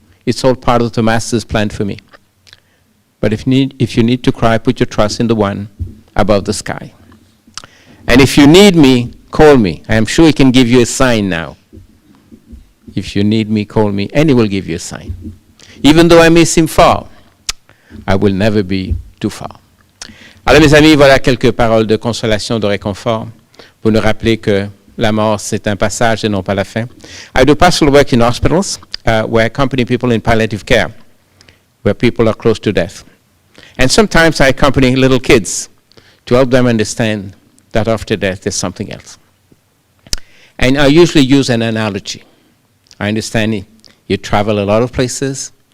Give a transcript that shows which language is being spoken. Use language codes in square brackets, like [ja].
[en] It's all part of the Master's plan for me. But if you need to cry, put your trust in the one above the sky. And if you need me, call me. I am sure he can give you a sign now. If you need me, call me, and he will give you a sign. Even though I may seem far, I will never be too far. [fr] Alors mes amis, voilà quelques paroles de consolation, de réconfort, pour nous rappeler que la mort, c'est un passage et non pas la fin. [en] I do pastoral work in hospitals, where I accompany people in palliative care, where people are close to death. And sometimes I accompany little kids to help them understand that after death there's something else. And I usually use an analogy. I understand you travel a lot of places.